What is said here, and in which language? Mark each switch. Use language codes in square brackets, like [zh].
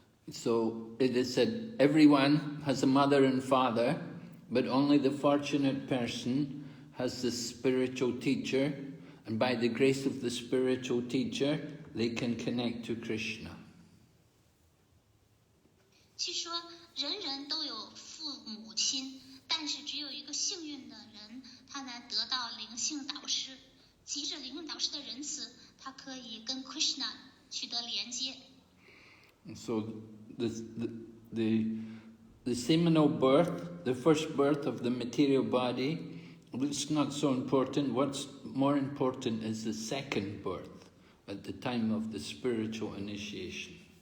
[en] So it is said, everyone has a mother and father, but only the fortunate person has the spiritual teacher, and by the grace of the spiritual teacher, they can connect to Krishna. [zh] 据说人人都有父母亲，但是只有一个幸运的人，他能得到灵性导师。藉着灵性导师的仁慈，他可以跟 Krishna 取得连接。 [en] So the seminal birth, the first birth of the material body, it's not so important. What's more important is the second birth at the time of the spiritual initiation.